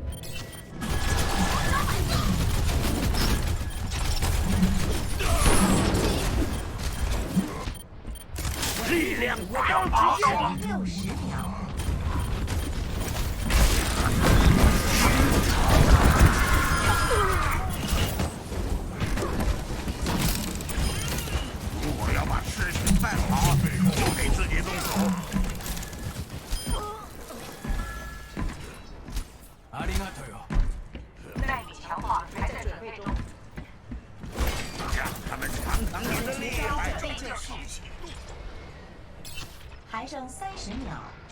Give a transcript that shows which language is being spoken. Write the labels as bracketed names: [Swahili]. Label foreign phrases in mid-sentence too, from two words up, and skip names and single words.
[Chinese] 力量不要极限。 60秒。我要把事情办好，就得自己动手。 [Japanese] ありがとうよ。 [Chinese] 代理强化还在准备中。让他们尝尝你的厉害。还剩30秒。